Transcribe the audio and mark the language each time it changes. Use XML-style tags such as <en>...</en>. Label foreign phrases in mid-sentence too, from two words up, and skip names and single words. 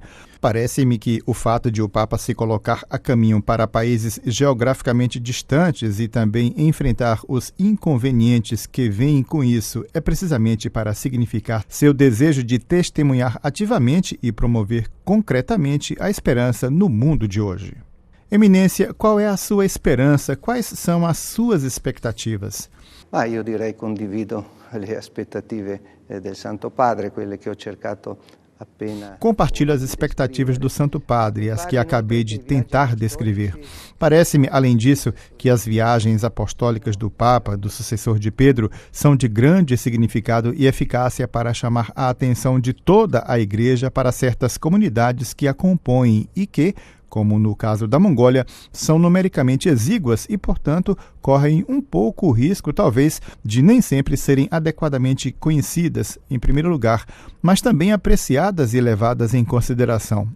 <pt>Parece-me que o fato de o Papa se colocar a caminho para países geograficamente distantes e também enfrentar os inconvenientes que vêm com isso é precisamente para significar seu desejo de testemunhar ativamente e promover concretamente a esperança no mundo de hoje. Eminência, qual é a sua esperança? Quais são as suas expectativas?</pt> <it>Io direi condivido le aspettative del Santo Padre, quelle che ho cercato appena.</it> <pt>Compartilho as expectativas do Santo Padre, as que acabei de tentar descrever. Parece-me, além disso, que as viagens apostólicas do Papa, do sucessor de Pedro, são de grande significado e eficácia para chamar a atenção de toda a Igreja para certas comunidades que a compõem e que, como no caso da Mongólia, são numericamente exíguas e, portanto, correm um pouco o risco, talvez, de nem sempre serem adequadamente conhecidas, em primeiro lugar, mas também apreciadas e levadas em consideração.</pt>